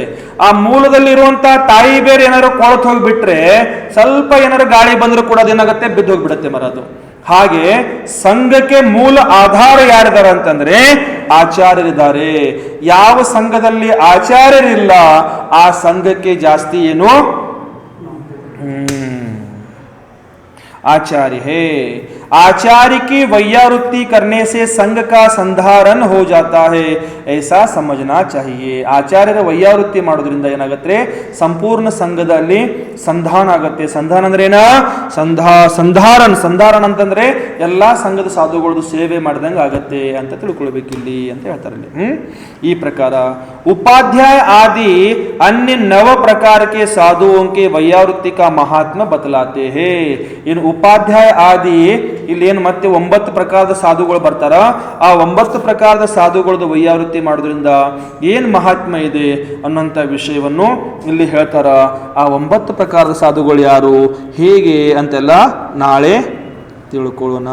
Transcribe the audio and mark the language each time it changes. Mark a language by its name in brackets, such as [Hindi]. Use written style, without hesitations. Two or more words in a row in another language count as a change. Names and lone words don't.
[Kannada] ಆ ಮೂಲದಲ್ಲಿ ಇರುವಂತ ತಾಯಿ ಬೇರು ಏನಾದ್ರು ಕೊಳತು ಹೋಗ್ಬಿಟ್ರೆ ಸ್ವಲ್ಪ ಏನಾದ್ರು ಗಾಳಿ ಬಂದರೂ ಕೂಡ ಅದೇನಾಗುತ್ತೆ, ಬಿದ್ದು ಹೋಗ್ಬಿಡುತ್ತೆ ಮರ ಅದು. ಹಾಗೆ ಸಂಘಕ್ಕೆ ಮೂಲ ಆಧಾರ ಯಾರಿದ್ದಾರೆ ಅಂತಂದ್ರೆ ಆಚಾರ್ಯರಿದ್ದಾರೆ. ಯಾವ ಸಂಘದಲ್ಲಿ ಆಚಾರ್ಯರಿಲ್ಲ ಆ ಸಂಘಕ್ಕೆ ಜಾಸ್ತಿ ಏನು [Hindi] आचार्य है. आचार्य की वैयावृत्ति करने से संघ का संधारण हो जाता है, ऐसा समझना चाहिए. [Kannada] ಆಚಾರ್ಯರ ವೈಯಾವೃತ್ತಿ ಮಾಡೋದ್ರಿಂದ ಏನಾಗುತ್ತೆ? ಸಂಪೂರ್ಣ ಸಂಘದಲ್ಲಿ ಸಂಧಾನ ಆಗುತ್ತೆ. ಸಂಧಾನ ಅಂದ್ರೆ ಏನ? ಸಂಧಾರಣ ಅಂತಂದ್ರೆ ಎಲ್ಲಾ ಸಂಘದ ಸಾಧುಗಳದ್ದು ಸೇವೆ ಮಾಡಿದಂಗೆ ಆಗತ್ತೆ ಅಂತ ತಿಳ್ಕೊಳ್ಬೇಕಿಲ್ಲಿ ಅಂತ ಹೇಳ್ತಾರೆ. ಈ ಪ್ರಕಾರ [Hindi] उपाध्याय आदि अन्य नव प्रकार के साधुओं के वैयावृत्ति का महात्मा बतलाते हैं. इन उपाध्याय आदि [Kannada] ಇಲ್ಲಿ ಏನು ಮತ್ತೆ 9 ಪ್ರಕಾರದ ಸಾಧುಗಳು ಬರ್ತಾರ. ಆ 9 ಪ್ರಕಾರದ ಸಾಧುಗಳದ್ದು ವೈಯಾವೃತ್ತಿ ಮಾಡೋದ್ರಿಂದ ಏನ್ ಮಹಾತ್ಮ ಇದೆ ಅನ್ನೋಂಥ ವಿಷಯವನ್ನು ಇಲ್ಲಿ ಹೇಳ್ತಾರ. ಆ 9 ಪ್ರಕಾರದ ಸಾಧುಗಳು ಯಾರು, ಹೇಗೆ ಅಂತೆಲ್ಲ ನಾಳೆ ತಿಳ್ಕೊಳ್ಳೋಣ.